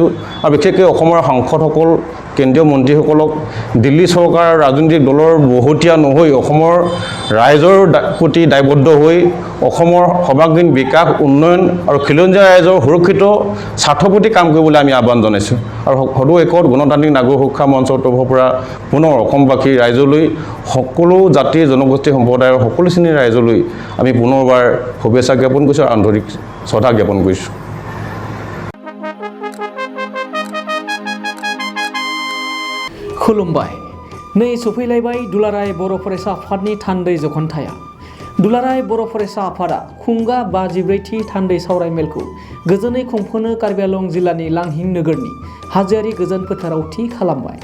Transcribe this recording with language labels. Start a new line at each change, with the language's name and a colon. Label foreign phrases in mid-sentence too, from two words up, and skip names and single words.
Assamese: আৰু বিশেষকৈ অসমৰ সাংসদসকল, কেন্দ্ৰীয় মন্ত্ৰীসকলক দিল্লী চৰকাৰ ৰাজনৈতিক দলৰ বহতীয়া নহৈ অসমৰ ৰাইজৰ প্ৰতি দায়বদ্ধ হৈ অসমৰ সৰ্বাংগীন বিকাশ, উন্নয়ন আৰু খিলঞ্জীয়া ৰাইজৰ সুৰক্ষিত স্বাৰ্থৰ প্ৰতি কাম কৰিবলৈ আমি আহ্বান জনাইছোঁ। আৰু সদৌ একত গণতান্ত্ৰিক নাগৰিক সুৰক্ষা মঞ্চৰ তৰফৰ পৰা পুনৰ অসমবাসী ৰাইজলৈ, সকলো জাতি জনগোষ্ঠী সম্প্ৰদায়ৰ সকলো শ্ৰেণীৰ ৰাইজলৈ আমি পুনৰবাৰ শুভেচ্ছা জ্ঞাপন কৰিছোঁ আৰু আন্তৰিক শ্ৰদ্ধা জ্ঞাপন কৰিছোঁ।
Bodo: खुलुमबाय। नै सफैलायबाय दुलाराय बर' फरायसा आफादनि थान्दै जखनथाया। दुलाराय बर' फरायसा आफादा खुंगा 53थि थान्दै सावरायमेलखौ गोजोनै खुंफुंनो कार्बि आंलं जिल्लानि लांहिं नोगोरनि हाजोआरि गोजोन फोथाराव थि खालामबाय।